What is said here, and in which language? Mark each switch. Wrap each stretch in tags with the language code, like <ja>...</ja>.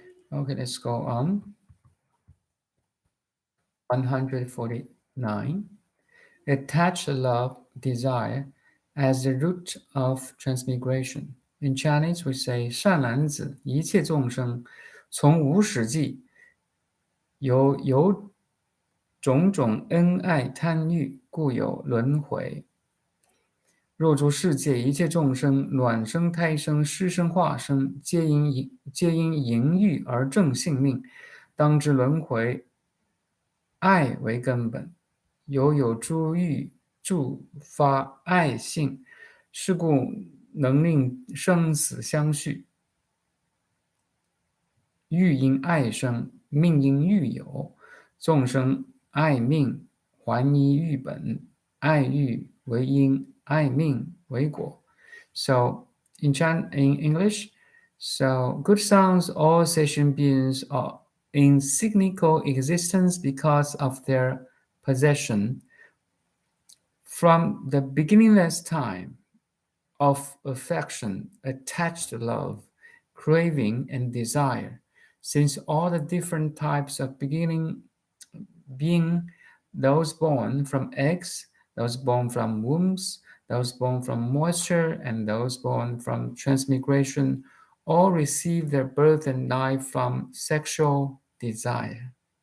<en>Okay, let's go on. 149. Attach love, desire as the root of transmigration. In Chinese, we say</en> <zh>善男子，一切众生从无始际由种种恩爱贪欲，故有轮回。若诸世界一切众生，卵生、胎生、湿生、化生，皆因淫欲而正性命，当知轮回，爱为根本。有诸欲助发爱性，是故能令生死相续。欲因爱生，命因欲有，众生爱命，还依欲本，爱欲为因，爱命为果。</zh> <en>So in English, so good sounds, all sentient beings are in cyclical existence because of their possession. From the beginningless time of affection, attached love, craving, and desire, since all the different types of being those born from eggs, those born from wombs, those born from moisture, and those born from transmigration, all receive their birth and life from sexual desire.</en>